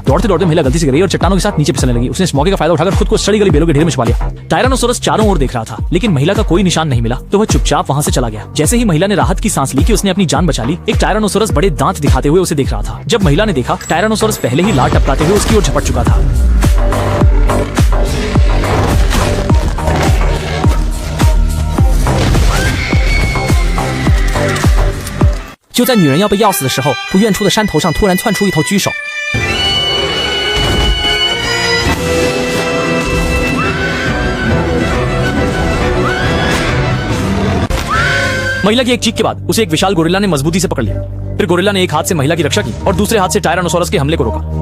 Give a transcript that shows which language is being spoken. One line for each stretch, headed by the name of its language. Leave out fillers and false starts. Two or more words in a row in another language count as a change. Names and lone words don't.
Hindi: दौड़ते दौड़ते महिला गलती से गिरी और चट्टानों के साथ नीचे फिसलने लगी। उसने इस मौके का फायदा उठाकर खुद को सड़ी गली बेलों के ढेर में छुपा लिया। टायरानोसोरस चारों ओर देख रहा था, लेकिन महिला का कोई निशान नहीं मिला तो वह चुपचाप वहां से चला गया। जैसे ही महिला ने राहत की सांस ली कि उसने अपनी जान बचा ली, एक टायरानोसोरस बड़े दांत दिखाते हुए उसे देख रहा था। जब महिला ने देखा, टायरानोसोरस पहले ही लार टपकाते हुए उसकी ओर झपट चुका था।
Chinese: 就在女人要被要死的时候，不远处的山头上突然窜出一头巨手。
Hindi: महिला की एक चीख के बाद उसे एक विशाल गोरिल्ला ने मजबूती से पकड़ लिया। फिर गोरिल्ला ने एक हाथ से महिला की रक्षा की और दूसरे हाथ से टायरानोसोरस के हमले को रोका।